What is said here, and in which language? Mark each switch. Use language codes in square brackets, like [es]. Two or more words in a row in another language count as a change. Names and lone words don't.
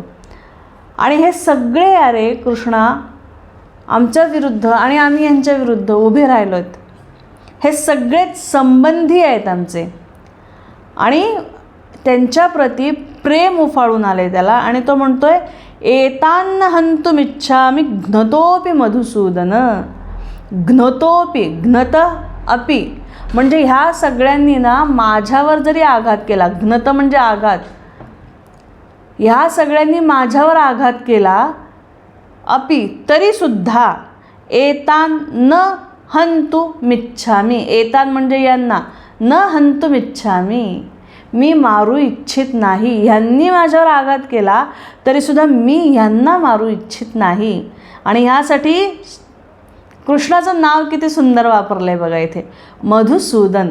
[mr] आणि हे सगळे अरे कृष्णा आमच्या विरुद्ध आणि आम्ही यांच्या विरुद्ध उभे राहिलो आहेत. हे सगळेच संबंधी आहेत आमचे आणि त्यांच्याप्रती प्रेम उफाळून आले त्याला. आणि तो म्हणतोय [sa] एतान्न हंतुमिच्छामि घ्नतोपि मधुसूदन. घ्नतोपि, घ्नत अपि [mr] म्हणजे ह्या सगळ्यांनी ना माझ्यावर जरी आघात केला, घ्नत म्हणजे आघात, ह्या सगळ्यांनी माझ्यावर आघात केला, अपि तरीसुद्धा, [sa] एतान न हंतुमिच्छामि, [mr] एतान म्हणजे यांना, [sa] न हंतुमिच्छामि [mr] मी मारू इच्छित नाही. ह्यांनी माझ्यावर आघात केला तरीसुद्धा मी ह्यांना मारू इच्छित नाही. आणि ह्यासाठी कृष्णाचं नाव किती सुंदर वापरलं आहे बघा इथे, मधुसूदन.